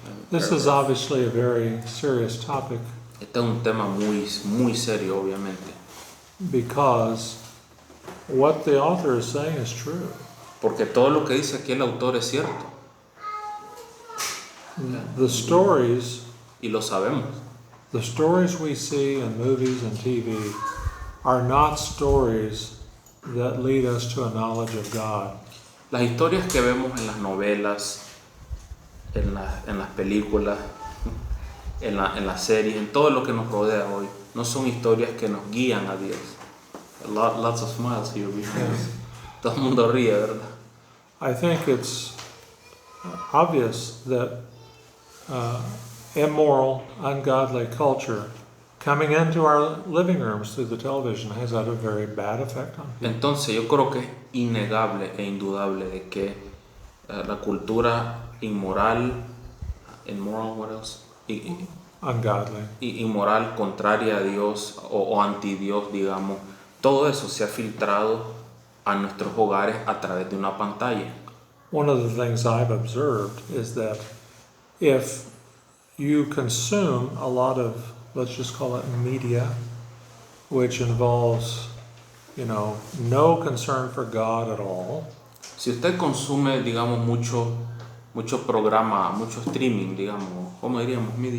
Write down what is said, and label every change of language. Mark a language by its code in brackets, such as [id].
[en] This is obviously a very serious topic [es] Este es un tema muy serio, obviamente, [en] because what the author is saying is true. [es] porque todo lo que dice aquí el autor es cierto, [en] The stories [es] y lo sabemos. [en] The stories we see in movies and TV are not stories that lead us to a knowledge of God. [es] Las historias que vemos en las novelas, en las películas, en las series, en todo lo que nos rodea hoy, no son historias que nos guían a Dios. [en] Lots of smiles here because [es] todo el mundo ríe, ¿verdad? [en] I think it's obvious that immoral, ungodly culture coming into our living rooms through the television has had a very bad effect on people. [es] Entonces yo creo que es innegable e indudable de que la cultura inmoral, [en] what else? Ungodly. [es] Inmoral, contraria a Dios o anti Dios, digamos, todo eso se ha filtrado a nuestros hogares a través de una pantalla. [en] One of the things I've observed is that if you consume a lot of, let's just call it media, which involves, no concern for God at all. [es] Si usted consume, digamos, mucho programa, mucho streaming, digamos, ¿cómo diríamos?